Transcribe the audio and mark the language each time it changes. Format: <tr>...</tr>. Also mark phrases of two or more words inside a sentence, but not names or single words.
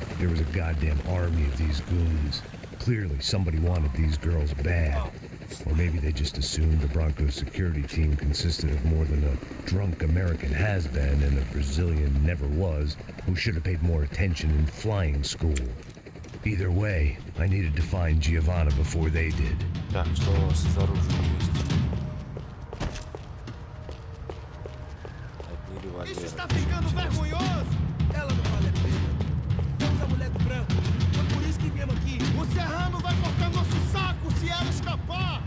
<en>there was a goddamn army of these goons. Clearly, somebody wanted these girls bad. Or maybe they just assumed the Broncos security team consisted of more than a drunk American has-been and a Brazilian never-was who should have paid more attention in flying school. Either way, I needed to find Giovanna before they did.</en> <ru>Так, что у вас из оружия есть? Одни револьверы.</ru> <pt>Isso está ficando vergonhoso! Ela não vale a pena. Temos a mulher do branco. Foi por isso que viemos aqui. O Serrano vai cortar nosso saco se ela escapar!</pt>